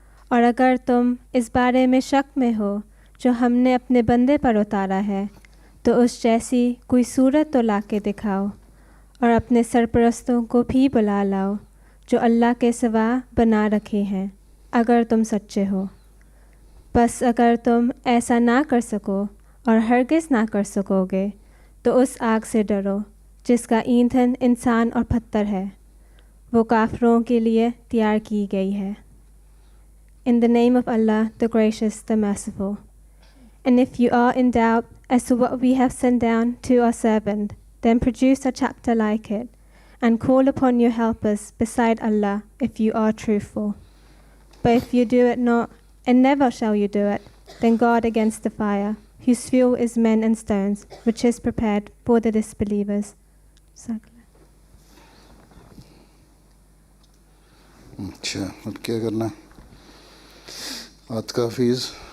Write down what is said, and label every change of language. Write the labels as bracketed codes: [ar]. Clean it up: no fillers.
[ur] اور اگر تم اس بارے میں شک میں ہو جو ہم نے اپنے بندے پر اتارا ہے تو اس جیسی کوئی صورت تو لا کے دکھاؤ اور اپنے سرپرستوں کو بھی بلا لاؤ جو اللہ کے سوا بنا رکھے ہیں اگر تم سچے ہو. بس اگر تم ایسا نہ کر سکو اور ہرگز نہ کر سکو گے تو اس آگ سے ڈرو جس کا ایندھن انسان اور پتھر ہے، وہ کافروں کے لیے تیار کی گئی ہے. [en] In the name of Allah, the Gracious, the Merciful. And if you are in doubt as to what we have sent down to our servant, then produce a chapter like it, and call upon your helpers beside Allah if you are truthful. But if you do it not, and never shall you do it, then guard against the fire, whose fuel is men and stones, which is prepared for the disbelievers. [ur] اچھا، اب کیا کرنا ہے؟ عاتقہ حفیظ.